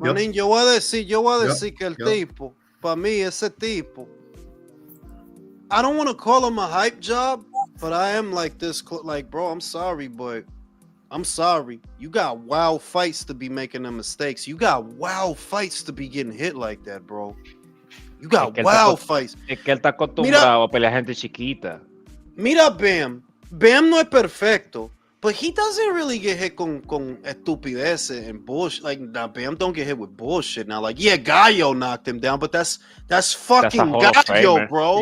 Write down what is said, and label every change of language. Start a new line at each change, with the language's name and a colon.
Spanish: Manín, yo voy a decir que el tipo, para mí ese tipo,
English: I don't want to call him a hype job, but I am like this, like, bro, I'm sorry, but I'm sorry. You got wild fights to be making them mistakes. You got wild fights to be getting hit like that, bro. You got wild fights.
Spanish: Es que él está acostumbrado a pelear gente chiquita. Mira Bam. Bam no es perfecto,
English: but he doesn't really get hit
Spanish: con estupideces
English: and bullshit. Like, now Bam don't get hit with bullshit. Now, like, yeah, Gallo knocked him down, but that's fucking Gallo, bro.